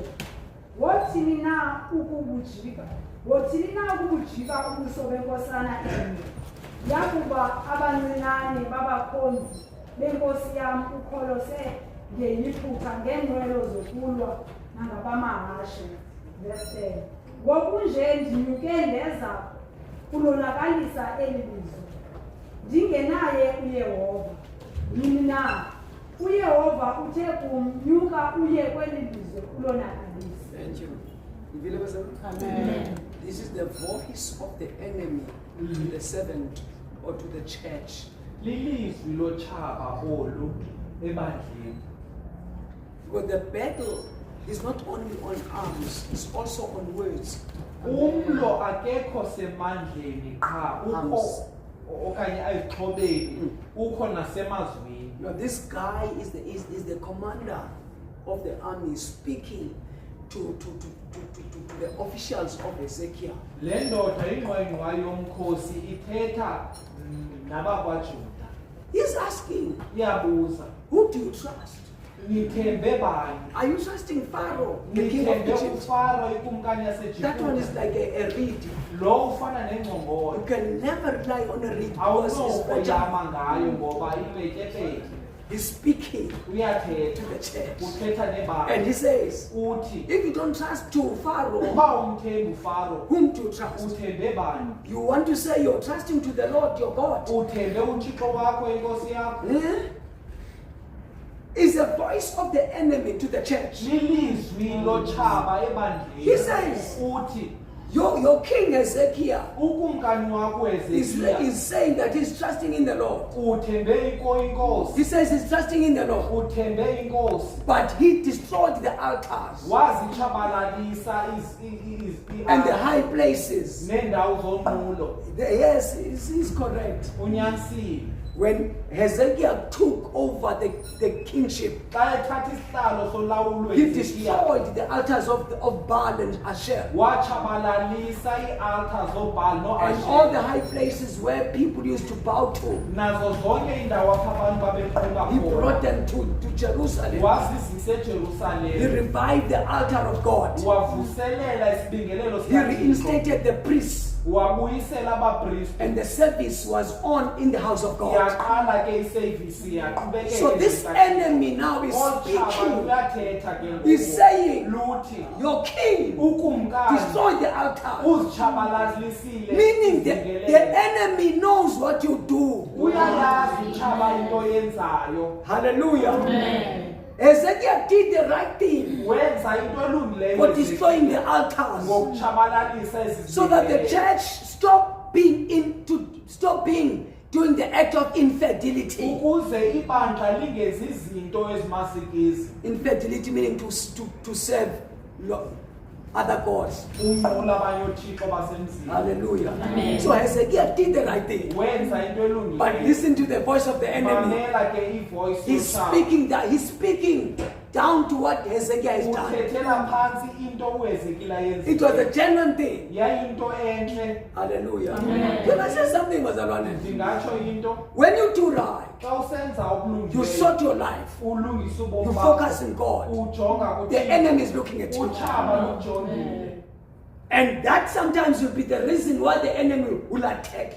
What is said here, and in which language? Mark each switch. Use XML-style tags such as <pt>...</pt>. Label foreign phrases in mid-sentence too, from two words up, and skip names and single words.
<xh>Wothini na ukubujika ubuso benkosana enye, yakuba abancinane babakhonzi benkosi yam ukholose ngeyiphupha ngeenqwelo zokulwa nangabamahashe.</xh> <en>Verse 10.</en> <xh>Ngokunje ndinyuke ndeza kulonakalisa eli lizwe, ndingenaye uYehova. Yini na uYehova uthe kumnyuka uye kweli lizwe kulonakalisa.</xh> <en>Thank you. Amen. This is the voice of the enemy to the servant or to the church.</en> <xh>Lilizwi lochaba olu ebandleni.</xh> <en>Because the battle is not only on arms, it's also on words.</en> <xh>Umlo akekho semandleni qha ukho okanye ayixhobeni ukho nasemazwini.</xh> <en>Now this guy is the commander of the army speaking to the officials of Hezekiah.</en> <xh>Le ndoda ingqwengqwa yomkhosi ithetha nabakwaJuda.</xh> <en>He's asking,</en> <xh>Iyabuza,</xh> <en>who do you trust?</en> <xh>nithembe bani?</xh> <en>Are you trusting Pharaoh, the king of</en> <xh>Nithembe</xh> <en>Egypt?</en> <xh>uFaro ikumkani</xh> <en>That one is</en> <xh>yaseJuda.</xh> <en>like a reed.</en> <xh>Lo ufana</xh> <en>You</en> <xh>nengqongolo.</xh> <en>can never rely on a reed because it's fragile.</en> <xh>Awunokoyama ngayo ngoba ipetyepetye.</xh> <en>He's speaking to</en> <xh>Uyathetha,</xh> <en>the church.</en> <xh>uthetha</xh> <en>And</en> <xh>nebandla.</xh> <en>he says,</en> <xh>Uthi,</xh> <en>if you don't trust to Pharaoh,</en> <xh>uba umthembi uFaro,</xh> <en>whom to trust?</en> <xh>uthembe bani?</xh> <en>You want to say you're trusting to the Lord your God.</en> <xh>Uthembe uThixo wakho inkosi yakho? Eh?</xh> <en>Is the voice of the enemy to the church.</en> <xh>Lilizwi lochaba ebandleni.</xh> <en>He says,</en> <xh>Uthi,</xh> <en>your king Hezekiah</en> <xh>ukumkani wakho</xh> <en>is</en> <xh>Hezekiya</xh> <en>saying that he's trusting in the Lord.</en> <xh>uthembe inkosi.</xh> <en>He says he's trusting in the Lord.</en> <xh>Uthembe inkosi.</xh> <en>But he destroyed the altars</en> <xh>Wazitshabalalisa</xh> <en>and the high places.</en> <xh>nendawo zonqulo.</xh> <en>Yes, he's correct.</en> <xh>Unyanisile.</xh> <en>When Hezekiah took over the kingship,</en> <xh>Xa ethatha isihlalo solawulo</xh> <en>he</en> <xh>Hezekiya,</xh> <en>destroyed the altars of Baal and Asher.</en> <xh>watshabalalisa ii-altar zoBhaal</xh> <en>And all the</en> <xh>no-Ashera.</xh> <en>high places where people used to bow to,</en> <xh>Nazo zonke indawo apho abantu babeqhuba</xh> <en>he brought</en> <xh>khona.</xh> <en>them to Jerusalem.</en> <xh>Wazizisa</xh> <en>He</en> <xh>eJerusalem.</xh> <en>revived the altar of God.</en> <xh>Wavuselela isibingelelo</xh> <en>He</en> <xh>sikaThixo.</xh> <en>reinstated the priests,</en> <xh>Wabuyisela abapristi.</xh> <en>and the service was on in the house of God.</en> <xh>Yaqala ke isevisi yaqhubekeka.</xh> <en>So this enemy now is</en> <xh>Olu tshaba</xh> <en>speaking.</en> <xh>luyathetha ke</xh> <en>He's saying,</en> <xh>luthi</xh> <en>your king</en> <xh>ukumkani</xh> <en>destroyed the altar.</en> <xh>uzitshabalalisile</xh> <en>Meaning the</en> <xh>izingelelo.</xh> <en>enemy knows what you do.</en> <xh>Uyayazi utshaba into yenzayo.</xh> <en>Hallelujah. Hezekiah did the right thing</en> <xh>Wenza into elungileyo</xh> <en>for destroying the altars,</en> <xh>ngokutshabalalisa ezi</xh> <en>so that the</en> <xh>zingelelo.</xh> <en>church stop being doing the act of infidelity.</en> <xh>Ukuze ibandla lingezi izinto ezimasikizi.</xh> <en>Infidelity meaning to serve other gods.</en> <xh>Unqula abanye othixo basemzini.</xh> <en>Hallelujah. So Hezekiah did the right thing.</en> <xh>Wenza into</xh> <en>But</en> <xh>elungileyo.</xh> <en>listen to the voice of the enemy.</en> <xh>Mamela ke ivoice</xh> <en>He's</en> <xh>yothaba.</xh> <en>speaking down to what Hezekiah has done.</en> <xh>Uthethela phansi into uHezekiya</xh> <en>It was a</en> <xh>yenzile.</xh> <en>genuine thing.</en> <xh>Yayinto enhle.</xh> <en>Hallelujah. Can I say something, bazalwane?</en> <xh>Ndingatsho into</xh> <en>When you do right,</en> <xh>xa usenza</xh> <en>you</en> <xh>okulungileyo.</xh> <en>sort your life.</en> <xh>Ulungisa</xh> <en>You</en> <xh>ubomi</xh> <en>focus</en> <xh>bakho.</xh> <en>on God.</en> <xh>Ujonga</xh> <en>The enemy is looking at you.</en> <xh>utshaba lujongile.</xh> <en>And that sometimes will be the reason why the enemy will attack you.</en>